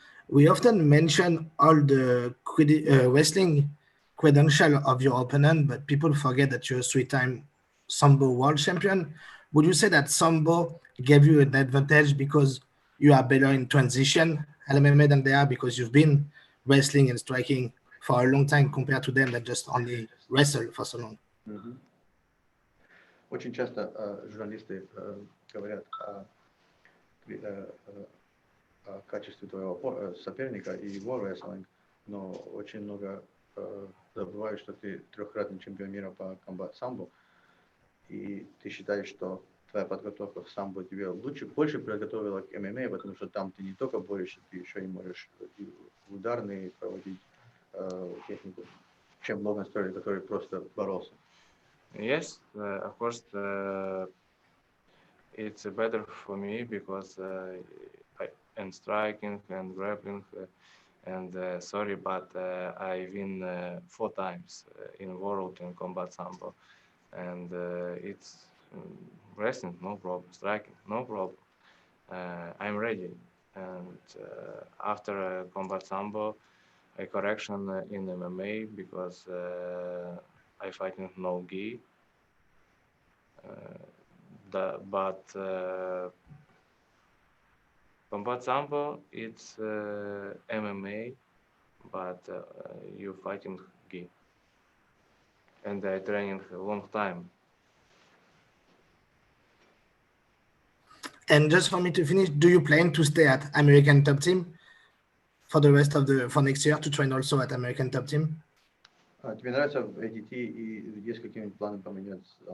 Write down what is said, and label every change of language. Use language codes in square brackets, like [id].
[en] We often mention all the wrestling credential of your opponent, but people forget that you're a three-time Sambo world champion. Would you say that Sambo gave you an advantage because you are better in transition at MMA than they are because you've been wrestling and striking for a long time compared to them that just only wrestle for so long? [ru] Очень часто журналисты говорят о качестве твоего соперника и его рестлинг, но очень много забывают, что ты трехкратный чемпион мира по комбат самбо, и ты считаешь, что твоя подготовка в самбо тебе больше приготовила к ММА, потому что там ты не только борешься, ты еще и можешь ударные проводить технику, чем Логан Столли, который просто боролся. [en] Yes, of course, it's better for me because and striking and grappling and sorry, but I win 4 times in world in combat sambo, and it's wrestling, no problem, striking, no problem. I'm ready, and after combat sambo, a correction in MMA because I fighting no gi. But combat sambo it's MMA, but you fighting gi, and I training a long time. And just for me to finish, do you plan to stay at American Top Team for the rest of for next year to train also at American Top Team? [ru] Тебе нравится в ADT и есть какие-нибудь планы поменяться?